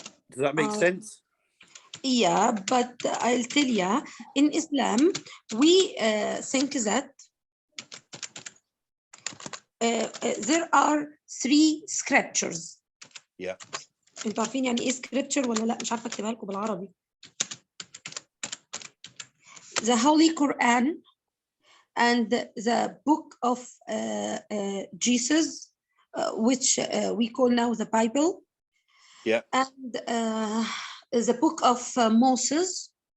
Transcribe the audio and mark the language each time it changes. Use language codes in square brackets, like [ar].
[en] Does that make sense? Yeah, but I'll tell you, in Islam, we think that there are 3 scriptures. Yeah. [ar] انتوا عارفين يعني ايه scripture ولا لا؟ مش عارفه اكتبها لكم بالعربي. [en] The Holy Quran and the book of Jesus, which we call now the Bible. Yeah. And the book of Moses.